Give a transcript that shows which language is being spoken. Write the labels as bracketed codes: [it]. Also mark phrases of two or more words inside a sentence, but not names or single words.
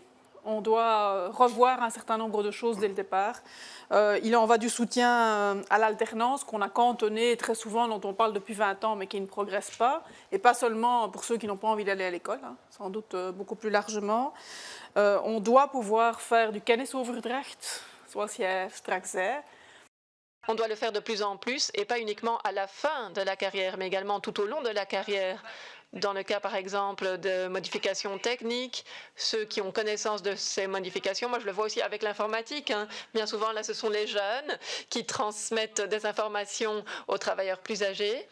[fr] On doit revoir un certain nombre de choses dès le départ. Il en va du soutien à l'alternance qu'on a cantonné très souvent, dont on parle depuis 20 ans, mais qui ne progresse pas. Et pas seulement pour ceux qui n'ont pas envie d'aller à l'école, hein, sans doute beaucoup plus largement. On doit pouvoir faire du [nl] kennisoverdracht, zoals jij straks zei. [fr] On doit le faire de plus en plus, et pas uniquement à la fin de la carrière, mais également tout au long de la carrière. Dans le cas, par exemple, de modifications techniques, ceux qui ont connaissance de ces modifications, moi je le vois aussi avec l'informatique, hein. Bien souvent, là, ce sont les jeunes qui transmettent des informations aux travailleurs plus âgés.